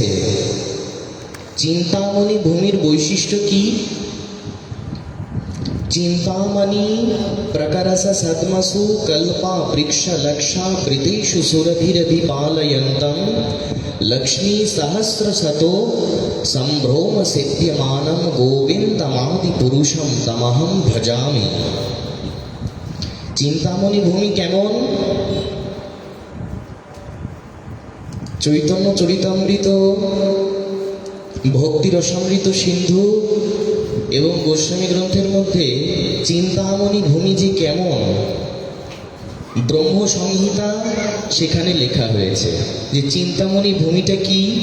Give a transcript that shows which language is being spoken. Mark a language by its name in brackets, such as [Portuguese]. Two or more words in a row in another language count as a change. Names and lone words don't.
[Bangla] চিন্তামণি ভূমির বৈশিষ্ট্য কি? [Sanskrit] চিন্তামণি প্রকরস সদ্মসু কল্পা বৃক্ষ লক্ষা বৃতেষু সুরভিরভিপালয়ন্তম লক্ষ্মী সহস্র শতো সম্ভ্রম সিদ্ধ্যমানম গোবিন্দমাদি পুরুষম তমহম ভজামি। [Bangla] চিন্তামণি ভূমি কেমন? চৈতন্য চরিতামৃত, ভক্তি রসামৃত সিন্ধু এবং গোস্বামী গ্রন্থের মধ্যে চিন্তামণি ভূমি যে কেমন, ব্রহ্ম সংহিতা সেখানে লেখা হয়েছে যে চিন্তামণি ভূমিটা কি।